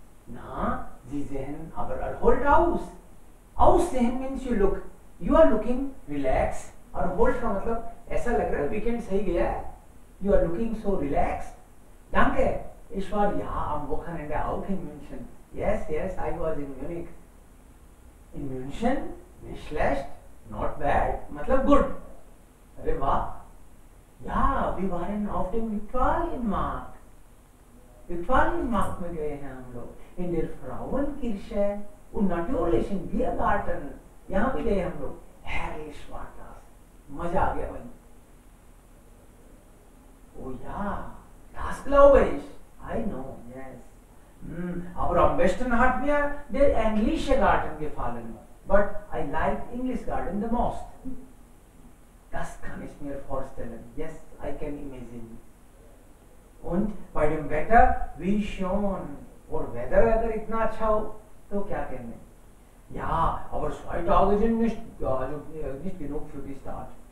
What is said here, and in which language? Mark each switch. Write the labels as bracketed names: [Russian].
[German] Na, Sie sehen aber erholt aus. [English] Aussehen means you are looking relaxed. [Hindi] और hold का मतलब ऐसा लग रहा है वीकेंड सही गया है। [English] You are looking so relaxed. [German] Danke. Ich war ja am Wochenende auch in München. [English] Yes, I was in Munich. [German] In München? Nicht schlecht, [English] not bad, मतलब good. [Hindi] अरे वाह। [German] Ja, wir waren auf dem Viktualienmarkt. [Hindi] Viktualienmarkt में गए हैं हम लोग। [German] In der Frauenkirche und natürlich im Biergarten. [Hindi] यहाँ भी गए हम लोग। [German] Herrlich war das. [Hindi] मजा आ गया भाई। [German] Oh ja, das glaube ich. [English] I know, yes. [German] Aber am besten hat mir der englische Garten gefallen. [English] But I like English Garden the most. [German] Das kann ich mir vorstellen. [English] Yes, I can imagine. [German] Und bei dem Wetter, wie schon. [Hindi] और weather अगर इतना अच्छा हो तो क्या कहने। [German] Ja, aber 2 Tage sind nicht genug für die Stadt.